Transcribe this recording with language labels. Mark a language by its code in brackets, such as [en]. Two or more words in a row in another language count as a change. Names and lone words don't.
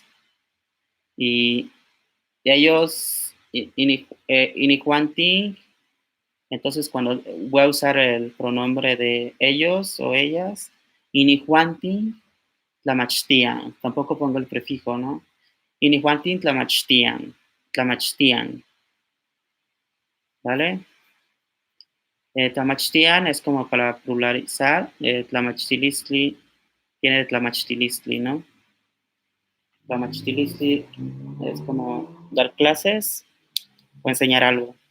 [es] Y ellos, inijuanti, entonces cuando voy a usar el pronombre de ellos o ellas, [nah] inijuanti tlamachtian. [es] Tampoco pongo el prefijo, ¿no? [nah] Inijuantin tlamachtian. Tlamachtian. [es] ¿Vale? Tlamachtian es como para pluralizar. Tlamachtilistli tiene tlamachtilistli, ¿no? Tlamachtilistli es como dar clases o enseñar algo.